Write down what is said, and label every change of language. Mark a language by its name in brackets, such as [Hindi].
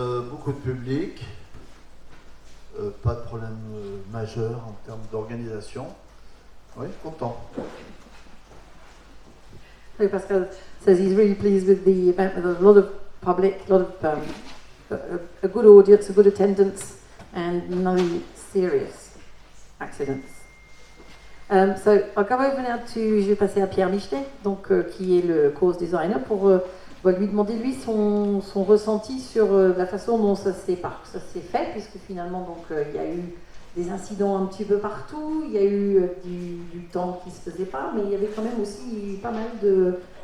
[French] beaucoup de public, pas de problème majeur en termes d'organisation. Oui, content. [English] So Pascal says he's really pleased with the event, with a lot of public, a lot of a good audience, a good attendance, and no serious accidents. So I'll go over now to, [French] je vais passer à Pierre Michelet, donc qui est le course designer, pour lui demander lui son ressenti sur la façon dont ça s'est fait, puisque finalement donc il y a eu des incidents un petit peu partout, il y a eu du temps qui se faisait pas, mais il y avait quand même aussi pas mal de...